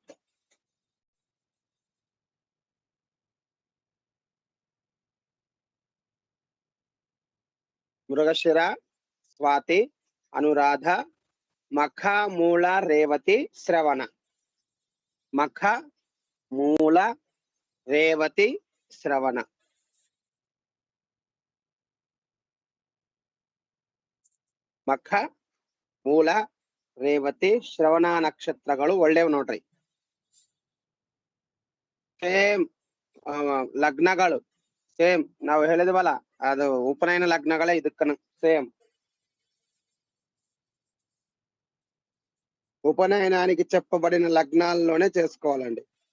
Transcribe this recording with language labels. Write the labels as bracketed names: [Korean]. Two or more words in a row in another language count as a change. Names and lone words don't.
[Telugu] మృగశిర స్వాతి అనురాధ. మఖ మూల రేవతి శ్రవణ. మఖ మూల రేవతి శ్రవణ. [Kannada] ಮಖ ಮೂಲ ರೇವತಿ ಶ್ರವಣ ನಕ್ಷತ್ರಗಳು ಒಳ್ಳೆಯವು ನೋಡ್ರಿ. ಸೇಮ್ ಲಗ್ನಗಳು ಸೇಮ್ ನಾವು ಹೇಳಿದ್ವಲ್ಲ ಅದು ಉಪನಯನ ಲಗ್ನಗಳೇ ಇದಕ್ಕನ సేమ్. [Telugu] ఉపనయనానికి చెప్పబడిన లగ్నాల్లోనే చేసుకోవాలండి.